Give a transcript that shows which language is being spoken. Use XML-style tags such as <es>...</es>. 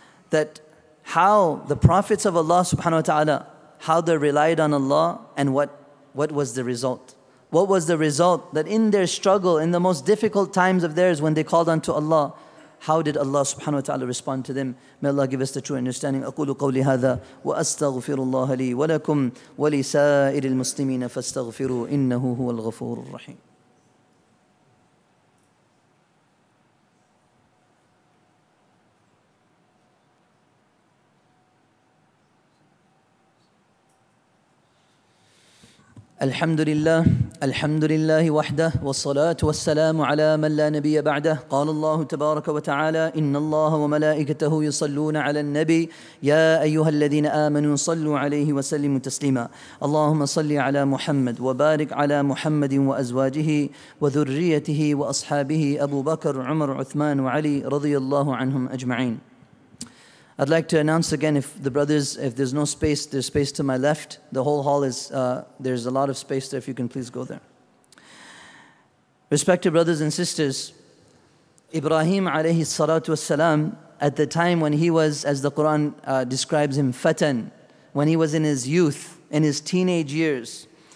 <en>That how the prophets of Allah subhanahu wa ta'ala, how they relied on Allah and what was the result. What was the result? That in their struggle, in the most difficult times of theirs when they called unto Allah, how did Allah subhanahu wa ta'ala respond to them? May Allah give us the true understanding.</en> <ar>أقول قولي هذا وأستغفر الله لي ولكم ولسائر المسلمين فاستغفروا إنه هو الغفور الرحيم. الحمد لله وحده والصلاة والسلام على من لا نبي بعده. قال الله تبارك وتعالى إن الله وملائكته يصلون على النبي يا أيها الذين آمنوا صلوا عليه وسلموا تسليما. اللهم صل على محمد وبارك على محمد وأزواجه وذريته وأصحابه أبو بكر عمر عثمان وعلي رضي الله عنهم أجمعين.</ar> <en>I'd like to announce again, if there's no space, there's space to my left. The whole hall is, there's a lot of space there. If you can please go there. Respected brothers and sisters, Ibrahim alayhi salatu wassalam, at the time when he was, as the Quran describes him, fatan, when he was in his youth, in his teenage years,</en>